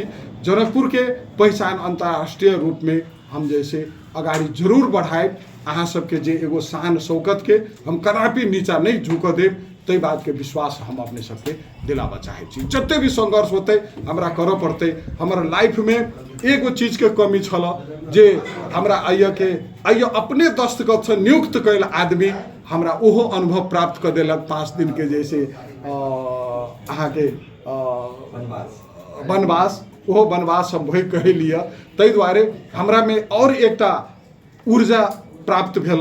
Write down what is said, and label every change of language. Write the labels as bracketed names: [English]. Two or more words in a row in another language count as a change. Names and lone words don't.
[Maithili] जनकपुर के पहचान अंतर्राष्ट्रीय रूप में हम जैसे अगाडि जरूर बढ़ाए। अहाँ सबके जे एगो शान शौकत के हम कदापि नीचा नहीं झुक देव, तई बात के विश्वास हम अपने सबके दिलावा चाहे छी। जते भी संघर्ष होते हमरा कर पड़ते। हमारा लाइफ में एगो चीज के कमी छल जे हमरा आइय अपने दस्तखत से नियुक्त कैल आदमी हमरा ओहो अनुभव प्राप्त कर देलक 5 दिन के जैसे अहाँ के वनवास, ओहो वनवास हम भोग कह लिया। तै द्वारे हमरा में और एकटा ऊर्जा प्राप्त भेल।